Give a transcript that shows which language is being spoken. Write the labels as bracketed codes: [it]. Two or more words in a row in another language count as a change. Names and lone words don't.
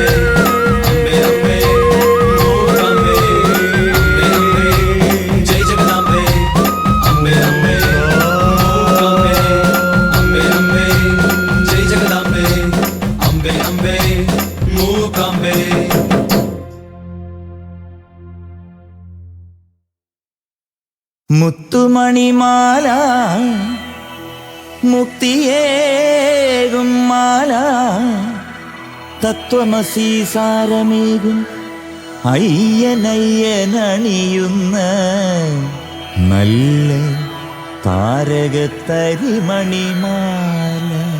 [kn] ಅಂಬೆ ಅಂಬೆ ಮೂಕಾಂಬೆ. ಅಂಬೆ ಅಂಬೆ ಜೈ ಜಗದಾಂಬೆ. ಅಂಬೆ ಅಂಬೆ ಮೂಕಾಂಬೆ. ಅಂಬೆ ಅಂಬೆ ಜೈ ಜಗದಾಂಬೆ. ಅಂಬೆ ಅಂಬೆ ಮೂಕಾಂಬೆ. [ml] മുത്തുമണിമാല മുക്തിയേകും മാല തത്വമസി സാരമേകും അയ്യനയ്യനണിയുന്ന നല്ല താരകത്തരിമണിമാല.